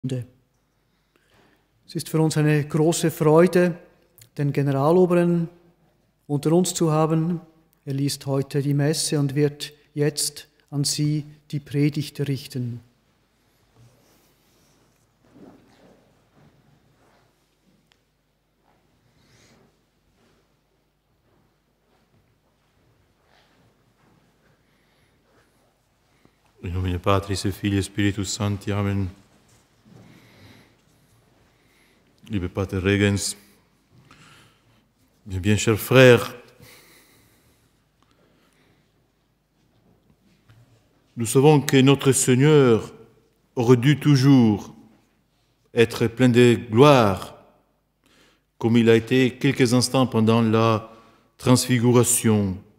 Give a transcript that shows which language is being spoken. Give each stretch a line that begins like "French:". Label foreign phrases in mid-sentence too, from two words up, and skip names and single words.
German: Es ist für uns eine große Freude, den Generaloberen unter uns zu haben. Er liest heute die Messe und wird jetzt an Sie die Predigt richten.
Latin: In nomine Patris et Filii et Spiritus Sancti. Amen.
German: Liebe Pater Regens,
French: mes bien chers frères, nous savons que notre Seigneur aurait dû toujours être plein de gloire, comme il a été quelques instants pendant la transfiguration.